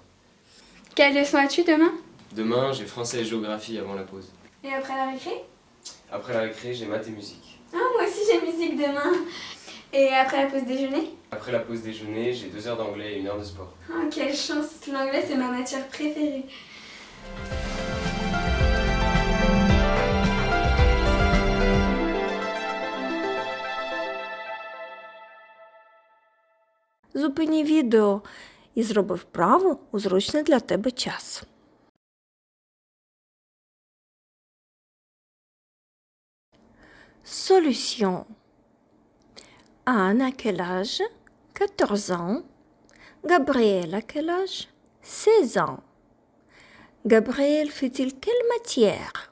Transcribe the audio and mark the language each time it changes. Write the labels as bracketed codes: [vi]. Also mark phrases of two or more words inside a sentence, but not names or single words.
[fr] Quelle leçon as-tu demain? Demain j'ai français et géographie avant la pause. Et après la récré? Après la récré j'ai maths et musique. Ah, moi aussi j'ai musique demain. Et après la pause déjeuner? Après la pause déjeuner j'ai 2 heures d'anglais et 1 heure de sport. Oh, quelle chance. L'anglais c'est ma matière préférée. [uk] Зупини відео і зроби вправу у зручний для тебе час. [fr] Solution. Anne a quel âge? 14 ans. Gabriel a quel âge? 16 ans. Gabriel fait-il quelle matière?